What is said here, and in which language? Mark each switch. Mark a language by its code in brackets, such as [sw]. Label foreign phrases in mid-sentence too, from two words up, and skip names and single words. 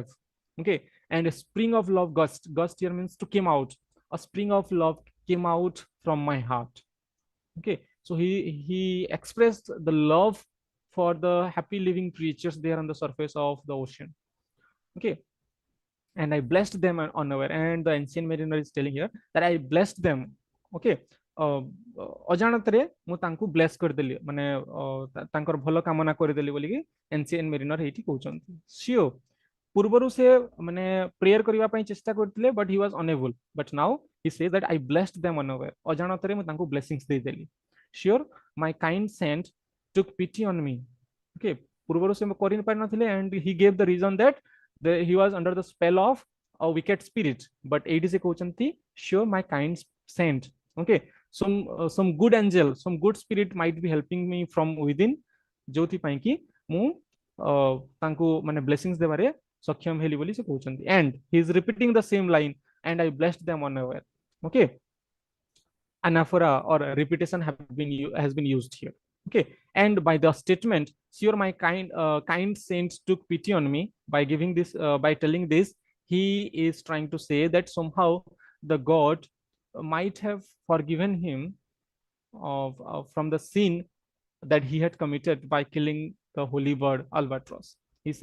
[en] okay, and a spring of love gust here means to came out, a spring of love came out from my heart। okay, so he expressed the love for the happy living creatures there on the surface of the ocean। okay, and I blessed them unaware, and the ancient mariner is telling here that I blessed them। [or] okay, ଅଜାଣତରେ ମୁଁ ତାଙ୍କୁ ବ୍ଲେସ୍ କରିଦେଲି, ମାନେ ତାଙ୍କର ଭଲ କାମନା କରିଦେଲି ବୋଲିକି ଏନସିଏଣ୍ଟ ମେରିନର ଏଇଠି କହୁଛନ୍ତି। ସିଓ ପୂର୍ବରୁ ସେ ମାନେ ପ୍ରେୟର କରିବା ପାଇଁ ଚେଷ୍ଟା କରିଥିଲେ, [en] but he was unable, but now he says that I blessed them unaware, [or] ଅଜାଣତରେ ମୁଁ ତାଙ୍କୁ ବ୍ଲେସିଂସ୍ ଦେଇଦେଲି। [en] Sure my kind saint took pity on me. [or] ଓକେ, ପୂର୍ବରୁ ସେ କରିପାରିନଥିଲେ, [en] and he gave the reason that he was under the spell of a wicked spirit, but [or] ଏଇଠି ସେ କହୁଛନ୍ତି [en] sure my kind saint। okay, some good angel, some good spirit might be helping me from within, [or] ଯୋଉଥି ପାଇଁ କି ମୁଁ ତାଙ୍କୁ ମାନେ ବ୍ଲେସିଂସ୍ ଦେବାରେ ସକ୍ଷମ ହେଲି ବୋଲି ସେ କହୁଛନ୍ତି। [en] and he is repeating the same line, and I blessed them unaware। okay, anaphora or repetition has been used here। okay, and by the statement sure my kind saint took pity on me, by giving this by telling this, he is trying to say that somehow the god might have forgiven him from the sin that he had committed by killing the holy bird albatross।